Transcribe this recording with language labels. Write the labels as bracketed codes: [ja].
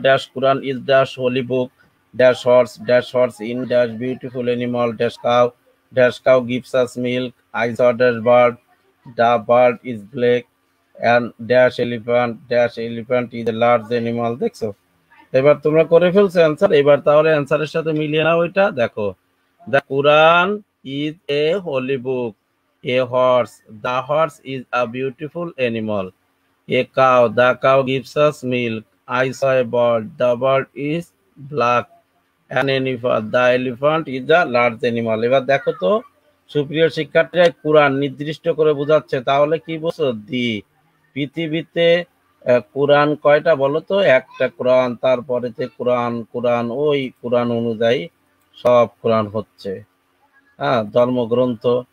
[en] Dash Quran is dash holy book, dash horse in dash beautiful animal, dash cow gives us milk, I saw dash bird, the bird is black, and dash elephant is a large animal. [bn] দেখছো? এবার তোমরা করে ফেলছো answer. এবার তাহলে অ্যান্সারের সাথে মিলিয়ে নাও ওইটা। দেখো, [en] The Quran is a holy book, a horse, the horse is a beautiful animal. A cow, the cow gives us milk. I saw a bird, the bird is black. An elephant, the elephant is a large animal. [bn] এবার দেখো তো, সুপ্রিয় শিক্ষার্থীরা, কোরআন নির্দিষ্ট করে বোঝাচ্ছে, তাহলে কি বলছো? দি। পৃথিবীতে কোরআন কয়টা বলো তো? একটা কোরআন, তারপরেতে কোরআন, কোরআন ওই কোরআন অনুযায়ী সব কোরআন হচ্ছে, হ্যাঁ, ধর্মগ্রন্থ।